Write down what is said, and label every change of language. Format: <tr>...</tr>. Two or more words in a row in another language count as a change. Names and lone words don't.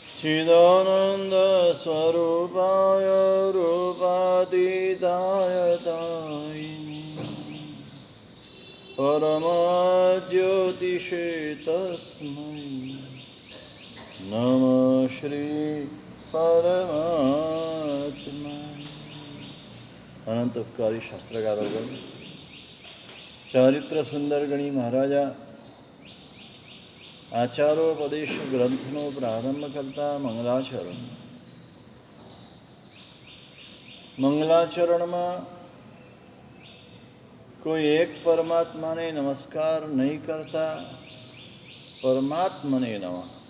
<sa>चिदानंद स्वरूपाय रूपातीताय परमज्योतिषे तस्मै नमः श्री परमात्मा।</sa> <gu>अनंत उपकारी शास्त्रकारोगण ચારિત્ર સુંદર ગણી મહારાજા આચારોપદેશ ગ્રંથનો પ્રારંભ કરતા મંગલાચરણમાં કોઈ એક પરમાત્માને નમસ્કાર નહીં કરતા પરમાત્માને નમઃ.</gu>